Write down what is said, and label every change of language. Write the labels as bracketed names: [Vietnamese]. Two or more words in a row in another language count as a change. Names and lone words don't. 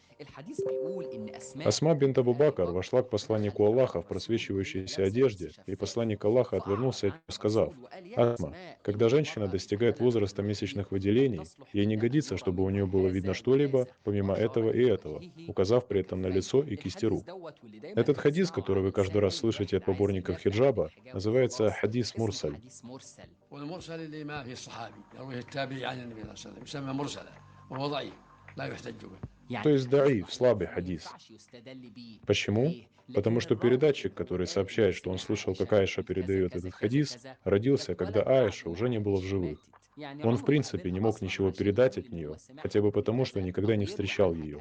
[Russian] Асма бинт Абу Бакр вошла к посланнику Аллаха в просвечивающейся одежде, и посланник Аллаха отвернулся от нее, сказав: «Асма, когда женщина достигает возраста месячных выделений, ей не годится, чтобы у нее было видно что-либо, помимо этого и этого», указав при этом на лицо и кисти рук. Этот хадис, который вы каждый раз слышите от поборников хиджаба, называется [Arabic] حديث مرسل. والمرسل اللي ما في الصحابي يرويه التابعي عن النبي صلى الله عليه وسلم يسمى مرسلا وهو ضعيف لا يحتج به. [Russian] То есть даиф, слабый хадис. Почему? Потому что передатчик, который сообщает, что он слышал, как Аиша передает этот хадис, родился, когда Аиша уже не было в живых. Он в принципе не мог ничего передать от нее, хотя бы потому, что никогда не встречал ее.